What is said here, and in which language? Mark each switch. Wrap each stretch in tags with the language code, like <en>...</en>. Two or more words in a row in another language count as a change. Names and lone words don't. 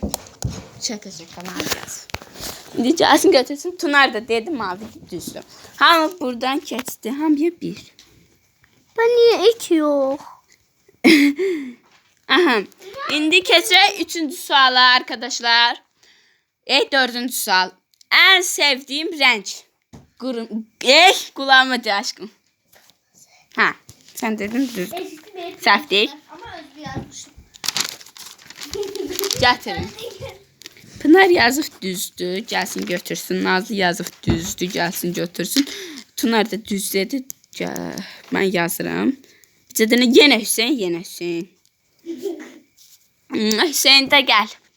<az>Şaka Nazlı yazıb. İndi gəlsin götürsün. Tunar da dedi mavi düzdür. Hamı buradan keçdi. Hamıya 1.</az> <tr>Ben niye 2 yok? Aha.</tr> <az>İndi keçək 3-cü suala arkadaşlar. 4-cü sual.</az> <tr>En sevdiğim renk. Kulağıma de aşkım. Ha, sen dedin düz.</tr> <az>Səhv değil. Ama özgür yazmışım. Gətirin. Pınar yazıb düzdür, gəlsin götürsün. Nazlı yazıb düzdür, gəlsin götürsün. Tunar da düz dedi. Mən yazıram. Yenə Hüseyin. Hüseyin də gəl.</az>